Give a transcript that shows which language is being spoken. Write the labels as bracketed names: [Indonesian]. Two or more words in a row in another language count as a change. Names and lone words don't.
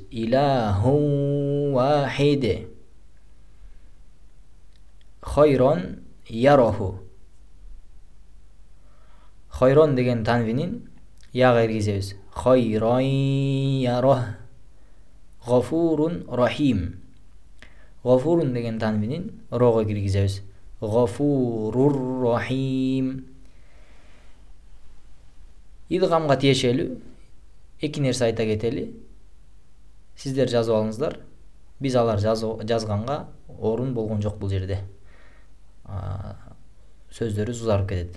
[Arabic] إِلَٰهٌ وَاحِدٌ. خَيْرًا يَرَهُ. [Kyrgyz] Хойрон деген танвинин яга киргизебиз. [Arabic] خَيْرًا يَرَهُ. غَفُورٌ رَحِيمٌ. [Kyrgyz] Гафурун деген танвинин рого киргизебиз. [Arabic] غَفُورٌ رَحِيمٌ. [Kyrgyz] Идгамга тиешелүү эки нерсе айта кетели. Сиздер жазып алыңыздар. Биз алар жазганга орун болгон жок бул жерде. Сөздөрү узарып кетет.